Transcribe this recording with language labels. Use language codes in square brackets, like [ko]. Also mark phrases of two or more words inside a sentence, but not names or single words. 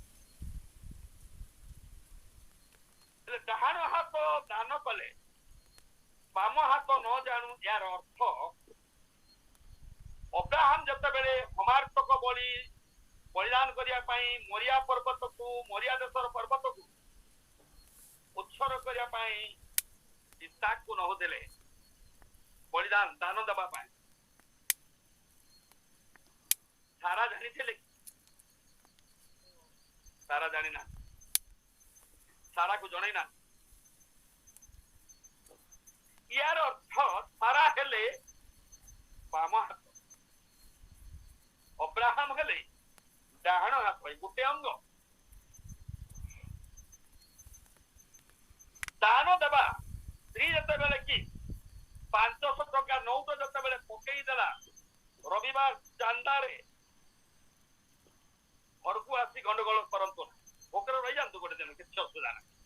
[or] ହେଲେ ଡାହାଣ ହାତ ଦାନ କଲେ ବାମ ହାତ ନ ଜାଣୁ, ଏହାର ଅର୍ଥ ଅବ୍ରାହମ ଯେତେବେଳେ ସମାର୍ଥକ ବଳିଦାନ କରିବା ପାଇଁ ମୋରିଆ ପର୍ବତକୁ, ମୋରିଆ ଦେଶର ପର୍ବତକୁ ଉତ୍ସର୍ଗ କରିବା ପାଇଁ ଇସାକକୁ ନହୁଦେଲେ ବଳିଦାନ ଦାନ ଦେବା ପାଇଁ, ସାରା ଜାଣିଥିଲେ? ସାରା ଜାଣିନା, ସାରାକୁ ଜଣେଇନା। ଏହାର ଅର୍ଥ ସାରା ହେଲେ ବାମ ହାତ, ଅବ୍ରାହମ ହେଲେ ଡାହାଣ ହାତ। ଗୋଟେ ଅଙ୍ଗ। ଦାନ ଦେବା, ସ୍ତ୍ରୀ ଯେତେବେଳେ କି 500 ଟଙ୍କା ନଉଟ ଯେତେବେଳେ ପକେଇ ଦେଲା ରବିବାର ଚାନ୍ଦାରେ, ଘରକୁ ଆସି ଗଣ୍ଡଗୋଳ କରନ୍ତୁ ନା, ଭୋକରେ ରହିଯାଆନ୍ତୁ ଗୋଟେ ଦିନ, କିଛି ଅସୁବିଧା ନାହିଁ।